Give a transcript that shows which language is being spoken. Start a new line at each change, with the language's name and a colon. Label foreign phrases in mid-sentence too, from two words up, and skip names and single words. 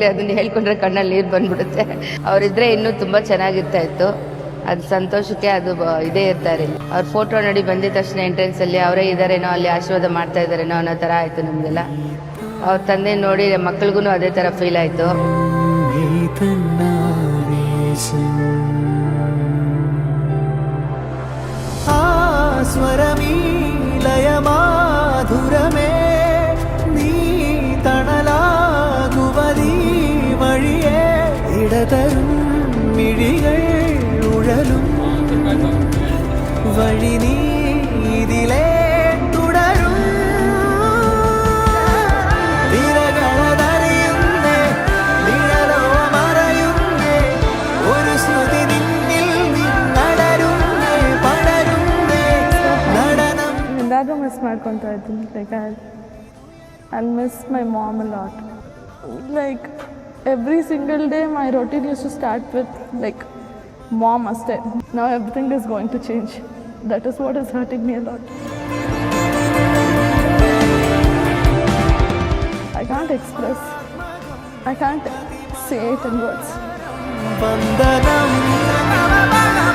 Kannada: ಅದನ್ನ ಹೇಳ್ಕೊಂಡ್ರೆ ಕಣ್ಣಲ್ಲಿ ನೀರು ಬಂದ್ಬಿಡುತ್ತೆ. ಅವರಿದ್ರೆ ಇನ್ನೂ ತುಂಬ ಚೆನ್ನಾಗಿರ್ತಾ ಇತ್ತು. ಅದು ಸಂತೋಷಕ್ಕೆ ಅದು ಇದೇ ಇರ್ತಾರೆ. ಅವ್ರ ಫೋಟೋ ನೋಡಿ ಬಂದಿದ ತಕ್ಷಣ ಎಂಟ್ರೆನ್ಸಲ್ಲಿ ಅವರೇ ಇದ್ದಾರೇನೋ, ಅಲ್ಲಿ ಆಶೀರ್ವಾದ ಮಾಡ್ತಾ ಇದ್ದಾರೇನೋ ಅನ್ನೋ ಥರ ಆಯಿತು ನಮಗೆಲ್ಲ. ಅವ್ರ ತಂದೆ ನೋಡಿ ಮಕ್ಳಿಗೂ ಅದೇ ಥರ ಫೀಲ್ ಆಯಿತು.
Malayalam: സ്വരമീ ലയമാധുരമേ നീ തണലാകുവതീ വഴിയേ ഇടതരും മിഴികൾ ഉഴലും വഴി നീ ഇതിലേ തുടരും തിരകളതറിയുന്നേ നിഴലോ മറയുന്നേ ഒരു ശ്രുതി നിന്നിൽ നിന്നടരുന്നേ പടരുന്നേ നടനം.
Kannada: ಎಲ್ಲರೂ ಮಿಸ್ ಮಾಡ್ಕೊತಾ ಇದ್ದೀನಿ.
English: like I miss my mom a lot. like every single day my routine used to start with like mom ಅಷ್ಟೇ. now everything is going to change. that is what is hurting me a lot. I can't express. I can't say it in words.
Malayalam: വന്ദനം